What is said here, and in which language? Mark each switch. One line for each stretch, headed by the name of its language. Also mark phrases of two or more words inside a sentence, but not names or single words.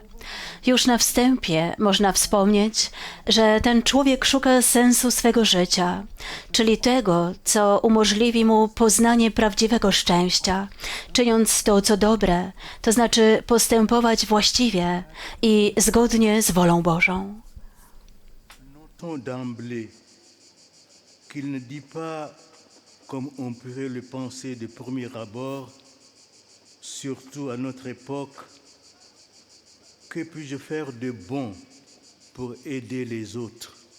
Polish: Już na wstępie można wspomnieć, że ten człowiek szuka sensu swego życia, czyli tego, co umożliwi mu poznanie prawdziwego szczęścia, czyniąc to, co dobre, to znaczy postępować właściwie i zgodnie z wolą Bożą.
French: Notons d'emblée qu'il ne dit pas, comme on pourrait le penser de premier abord, surtout à notre époque, que puis-je faire de bon pour aider les autres?